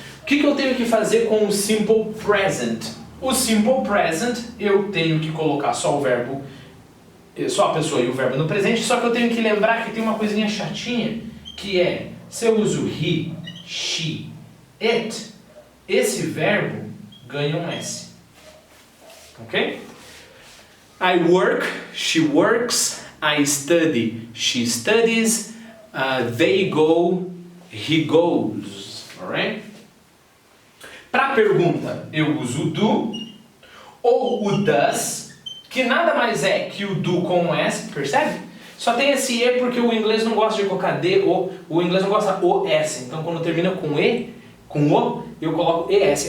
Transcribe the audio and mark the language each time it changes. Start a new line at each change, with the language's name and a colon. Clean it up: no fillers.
Portuguese: O que eu tenho que fazer com o simple present? O simple present, eu tenho que colocar só o verbo, só a pessoa e o verbo no presente, só que eu tenho que lembrar que tem uma coisinha chatinha, que é, se eu uso he, she, it, esse verbo ganha um S, ok?
English: I work, she works, I study, she studies, they go, he goes, alright?
Portuguese: Para a pergunta, eu uso o do ou o does, que nada mais é que o do com um S, percebe? Só tem esse E porque o inglês não gosta de colocar D, o inglês não gosta o S, então quando termina com E, com o, eu coloco ES.